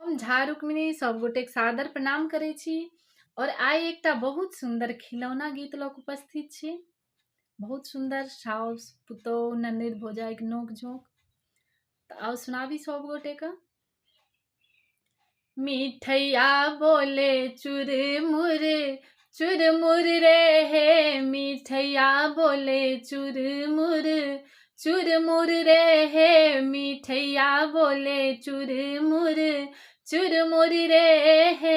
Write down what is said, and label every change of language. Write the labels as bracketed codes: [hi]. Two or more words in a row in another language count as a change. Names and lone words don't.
[mai] हम झा रुक्मिणी सब गोटेक सादर प्रणाम करै छी और आइ एकटा बहुत सुंदर खिलौना गीत लऽ कऽ उपस्थित छी। बहुत सुंदर साउस पुतोह ननद भौजाइक नोक झोंक। तऽ आउ सुनाबी सब गोटे का। मिठैया बोले चुरमुर चुरमुर रे हे, मिठैया बोले चुरमुर चुरमुर रे हे, मिठैया बोले चुरमुर चुरमुर रे हे।